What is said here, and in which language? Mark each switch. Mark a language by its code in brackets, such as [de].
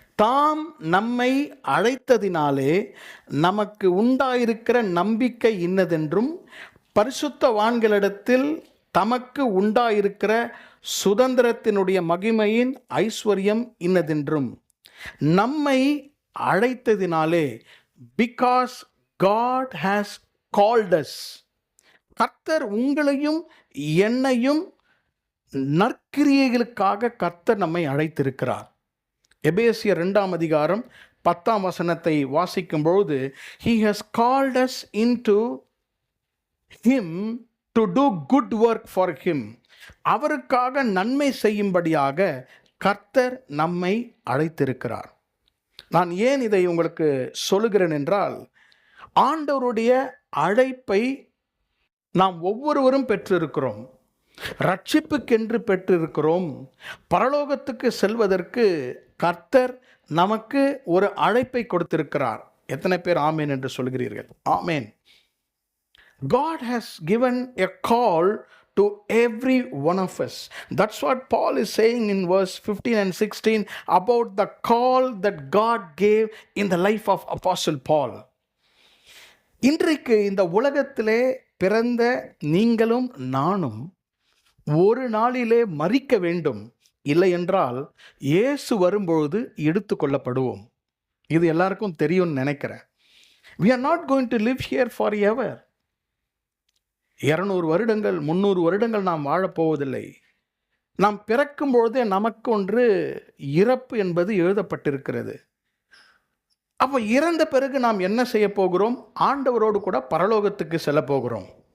[ta] தாம் நம்மை அழைத்ததினாலே நமக்கு உண்டாயிருக்கிற நம்பிக்கை இன்னதென்றும், பரிசுத்தவான்களிடத்தில் தமக்கு உண்டாயிருக்கிற சுதந்திரத்தினுடைய மகிமையின் ஐஸ்வர்யம் இன்னதென்றும், நம்மை அழைத்ததினாலே, [en] because God has called us. [ta] கர்த்தர் உங்களையும் என்னையும் நற்கிரியைகளுக்காக கர்த்தர் நம்மை அழைத்திருக்கிறார். எபேசியர் 2 அதிகாரம் 10 வசனத்தை வாசிக்கும் பொழுது, [en] he has called us into him to do good work for him. [ta] அவருக்காக நன்மை செய்யும்படியாக கர்த்தர் நம்மை அழைத்திருக்கிறார். நான் ஏன் இதை உங்களுக்கு சொல்லுகிறேன் என்றால், ஆண்டவருடைய அழைப்பை நாம் ஒவ்வொருவரும் பெற்றிருக்கிறோம். ரட்சிப்புக்கென்று பெற்றிருக்கிறோம். பரலோகத்துக்கு செல்வதற்கு கர்த்தர் நமக்கு ஒரு அழைப்பை கொடுத்திருக்கிறார். எத்தனை பேர் ஆமேன் என்று சொல்கிறீர்கள்? ஆமேன். [en] God has given a call to every one of us. That's what Paul is saying in verse 15 and 16 about the call that God gave in the life of Apostle Paul. [ta] இன்றைக்கு இந்த உலகத்திலே பிறந்த நீங்களும் நானும் ஒரு நாளிலே மரிக்க வேண்டும். இல்லை என்றால் இயேசு வரும்பொழுது எடுத்து கொள்ளப்படுவோம். இது எல்லாருக்கும் தெரியும்னு நினைக்கிறேன். [en] We are not going to live here forever. [ta] 200 வருடங்கள் 300 வருடங்கள் நாம் வாழப்போவதில்லை. நாம் பிறக்கும் பொழுதே நமக்கு ஒன்று இறப்பு என்பது எழுதப்பட்டிருக்கிறது. அப்போ இறந்த பிறகு நாம் என்ன செய்ய போகிறோம்? ஆண்டவரோடு கூட பரலோகத்துக்கு செல்ல போகிறோம்.